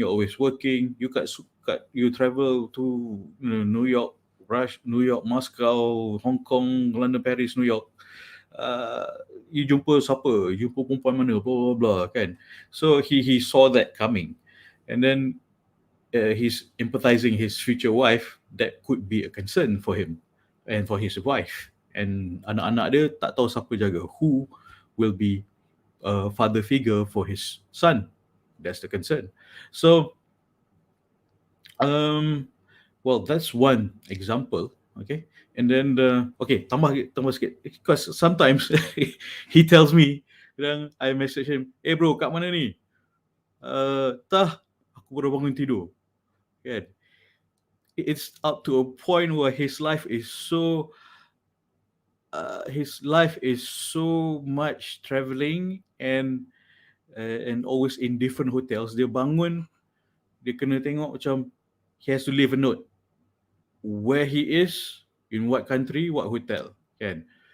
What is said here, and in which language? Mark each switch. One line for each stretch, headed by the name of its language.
English: You're always working. You travel to New York, New York, Moscow, Hong Kong, London, Paris, New York.
Malay: You jumpa siapa? Jumpa perempuan mana? Blah blah blah, kan?"
English: So he saw that coming, and then he's empathizing his future wife. That could be a concern for him and for his wife.
Malay: And anak-anak dia tak tahu siapa jaga.
English: Who will be a father figure for his son? That's the concern. So, well, that's one example. Okay, and then okay,
Malay: tambah sikit,
English: because sometimes he tells me, then I message him, "Hey bro,
Malay: kat mana ni? Tah, aku baru bangun tidur." Kan?
English: It's up to a point where his life is so much traveling, and and always in different hotels.
Malay: Dia bangun, dia kena tengok macam
English: he has to leave a note where he is, in what country, what hotel, kan?